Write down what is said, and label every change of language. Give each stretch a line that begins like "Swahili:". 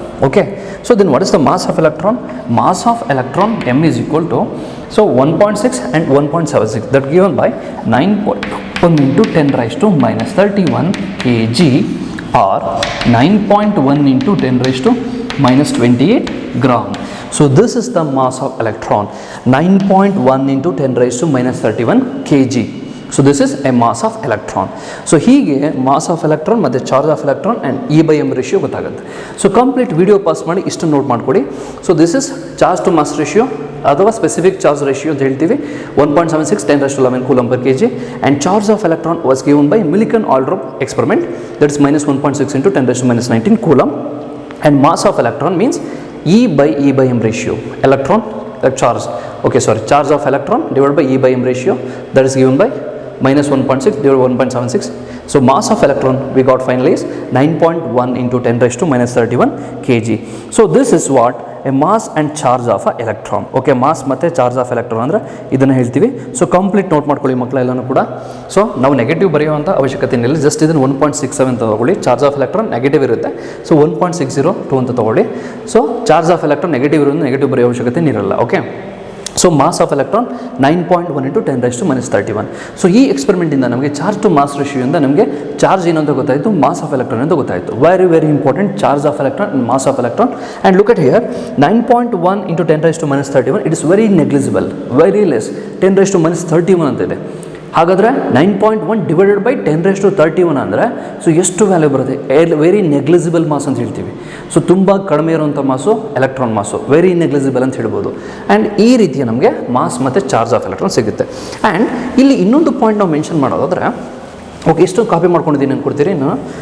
English: Okay, so then what is the mass of electron? Mass of electron M is equal to, so 1.6 and 1.76, that given by 9.1 into 10 raised to minus 31 kg, or 9.1 into 10 raised to minus 28 gram. So this is the mass of electron, 9.1 into 10 raised to minus 31 kg. So this is a mass of electron. So ಹೀಗೆ mass of electron ಮತ್ತು charge of electron and E by M ratio ಗೊತ್ತಾಗುತ್ತೆ.
Kannada: So complete video pause ಮಾಡಿ ಇಷ್ಟು note ಮಾಡ್ಕೊಡಿ.
English: so this is charge to mass ratio
Kannada: ಅಥವಾ specific charge ratio ಅಂತ ಹೇಳ್ತೀವಿ.
English: 1.76 10 raised to 11 coulomb per kg, and charge of electron was given by Millikan-Aldrup experiment, that is minus 1.6 into 10 raised to minus 19 coulomb, and mass of electron means E by M ratio, electron charge, okay, sorry, charge of electron divided by E by M ratio, that is given by minus 1.6 divided by 1.76. So mass of electron we got finally is 9.1 into 10 raised to minus 31 kg. So this is what a mass and charge of a electron. Okay, mass ಮತ್ತೆ charge of electron
Kannada: ಅಂದ್ರೆ ಇದನ್ನ ಹೇಳ್ತೀವಿ. So complete note ಮಾಡ್ಕೊಳ್ಳಿ ಮಕ್ಕಳ ಎಲ್ಲನೂ ಕೂಡ. So ನಾವು negative ಬರೆಯುವಂಥ ಅವಶ್ಯಕತೆ ಇಲ್ಲ, ಜಸ್ಟ್ ಇದನ್ನು 1.67 ತಗೊಳ್ಳಿ. ಚಾರ್ಜ್ ಆಫ್ ಎಲೆಕ್ಟ್ರಾನ್ ನೆಗೆಟಿವ್ ಇರುತ್ತೆ, ಸೊ 1.602 ಅಂತ ತಗೊಳ್ಳಿ. So charge of electron negative ಇರೋದು ನೆಗೆಟಿವ್ ಬರೆಯೋ ಅವಶ್ಯಕತೆ ಇರಲ್ಲ. Okay, so mass of electron 9.1 into 10 raised to minus 31. So ಈ ಎಕ್ಸ್ಪೆರಿಮೆಂಟಿಂದ ನಮಗೆ ಚಾರ್ಜ್ ಟು ಮಾಸ್ ರೇಷಿಯೋಯಿಂದ ನಮಗೆ ಚಾರ್ಜ್ ಏನು ಅಂತ ಗೊತ್ತಾಯಿತು, ಮಾಸ್ ಆಫ್ ಎಲೆಕ್ಟ್ರಾನ್ ಅಂತ ಗೊತ್ತಾಯಿತು.
English: Very very important, charge of electron and mass of electron. And look at here, 9.1 into 10 raised to minus 31, it is very negligible, very less. 10 raised to minus 31 ಅಂತ ಇದೆ.
Kannada: ಹಾಗಾದರೆ 9.1 divided by 10 raised to 31 ಅಂದರೆ so ಎಷ್ಟು value ಬರುತ್ತೆ? Very negligible mass ಅಂತ ಹೇಳ್ತೀವಿ. So ತುಂಬ ಕಡಿಮೆ ಇರುವಂಥ ಮಾಸು ಎಲೆಕ್ಟ್ರಾನ್ ಮಾಸು, ವೆರಿ ನೆಗ್ಲಿಜಿಬಲ್ ಅಂತ ಹೇಳ್ಬೋದು. ಆ್ಯಂಡ್ ಈ ರೀತಿಯ ನಮಗೆ ಮಾಸ್ ಮತ್ತು ಚಾರ್ಜ್ ಆಫ್ ಎಲೆಕ್ಟ್ರಾನ್ ಸಿಗುತ್ತೆ. ಆ್ಯಂಡ್ ಇಲ್ಲಿ ಇನ್ನೊಂದು ಪಾಯಿಂಟ್ ನಾವು ಮೆನ್ಷನ್ ಮಾಡೋದಾದರೆ, ಓಕೆ, ಇಷ್ಟೊಂದು ಕಾಪಿ ಮಾಡ್ಕೊಂಡಿದ್ದೀನಿ ಅನ್ಕೊಡ್ತೀರಿ ನಾನು.